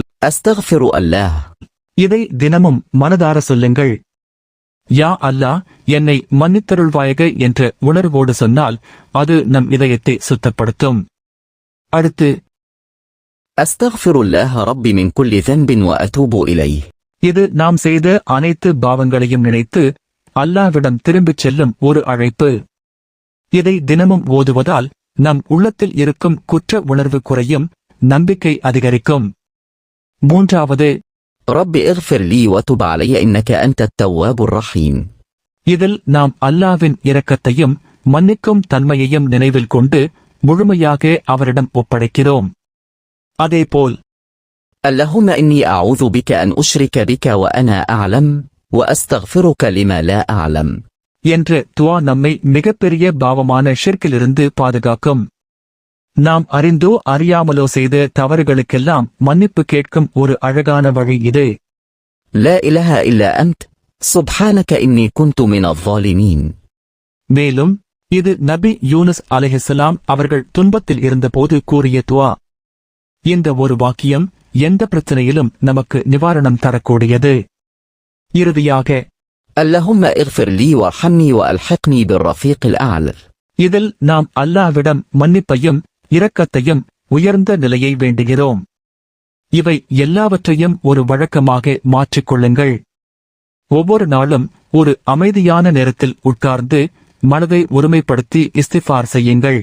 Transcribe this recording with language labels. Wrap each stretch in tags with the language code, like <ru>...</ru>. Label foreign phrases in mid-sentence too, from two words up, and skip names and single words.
<ar>أستغفر الله.</ar> <ta>இதை தினமும் மனதார சொல்லுங்கள்.</ta> <ar>يا الله,</ar> <ta>என்னை மன்னித்தருள்வாயக என்ற உணர்வோடு சொன்னால் அது நம் இதயத்தை சுத்தப்படுத்தும். அடுத்து</ta> <ar>أستغفر الله ربي من كل ذنب وأتوب إليه.</ar> <ta>இது நாம் செய்த அனைத்து பாவங்களையும் நினைத்து அல்லாஹ்விடம் திரும்பிச் செல்லும் ஒரு அழைப்பு. இதை தினமும் ஓதுவதால் நம் உள்ளத்தில் இருக்கும் குற்ற உணர்வு குறையும், நம்பிக்கை அதிகரிக்கும். மூன்றாவது,</ta> <ar>ربي اغفر لي وتب علي إنك أنت التواب الرحيم.</ar> <ta>இதில் நாம் அல்லாஹ்வின் இரக்கத்தையும் மன்னிக்கும் தன்மையையும் நினைவில் கொண்டு முழுமையாக அவரிடம் ஒப்படைக்கிறோம். அதேபோல்</ta> <ar>اللهم إني أعوذ بك أن أشرك بك وأنا أعلم وأستغفرك لما لا أعلم</ar> <ta>என்ற துவா நம்மை மிகப்பெரிய பாவமான ஷிர்க்கிலிருந்து பாதுகாக்கும். நாம் அறிந்தோ அறியாமலோ செய்த தவறுகளுக்கெல்லாம் மன்னிப்பு கேட்கும் ஒரு அழகான வழி இது.</ta> <ar>لا إله إلا أنت سبحانك إني كنت من الظالمين.</ar> <ta>மேலும் இது நபி யூனுஸ் அலைஹிஸ்ஸலாம் அவர்கள் துன்பத்தில் இருந்தபோது கூறிய துவா. இந்த ஒரு வாக்கியம் எந்த பிரச்சனையிலும் நமக்கு நிவாரணம் தரக்கூடியது. இறுதியாக</ta> <ar>اللهم اغفر لي وارحمني وألحقني بالرفيق الأعلى.</ar> <ta>இதில் நாம் அல்லாஹ்விடம் மன்னிப்பையும் இரக்கத்தையும் உயர்ந்த நிலையை வேண்டுகிறோம். இவை எல்லாவற்றையும் ஒரு வழக்கமாக மாற்றிக்கொள்ளுங்கள். ஒவ்வொரு நாளும் ஒரு அமைதியான நேரத்தில் உட்கார்ந்து மனதை ஒருமைப்படுத்தி இஸ்திஃபார் செய்யுங்கள்.</ta>